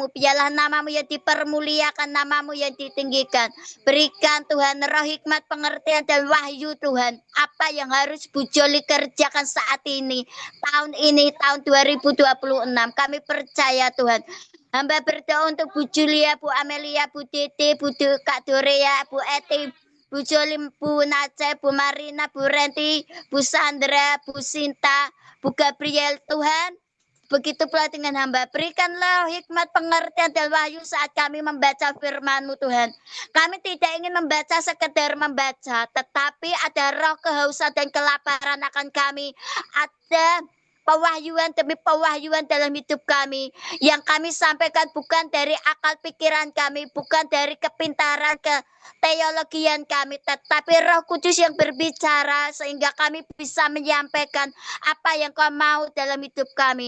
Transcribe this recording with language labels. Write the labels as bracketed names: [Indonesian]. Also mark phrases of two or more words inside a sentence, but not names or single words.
[Indonesian] Biarlah namamu yang dipermuliakan, namamu yang ditinggikan. Berikan Tuhan roh hikmat, pengertian dan wahyu Tuhan. Apa yang harus Bu Joli kerjakan saat ini, tahun 2026. Kami percaya Tuhan. Hamba berdoa untuk Bu Julia, Bu Amelia, Bu Titi, Bu Kak Dorea, Bu Eti, Bu Jolim, Bu Nace, Bu Marina, Bu Renti, Bu Sandra, Bu Sinta, Bu Gabriel Tuhan. Begitu pula dengan hamba, berikanlah hikmat, pengertian dan wahyu saat kami membaca firman-Mu Tuhan. Kami tidak ingin membaca sekedar membaca, tetapi ada roh kehausan dan kelaparan akan kami. Ada pewahyuan demi pewahyuan dalam hidup kami, yang kami sampaikan bukan dari akal pikiran kami, bukan dari kepintaran teologian kami, tetapi Roh Kudus yang berbicara sehingga kami bisa menyampaikan apa yang Kau mau dalam hidup kami.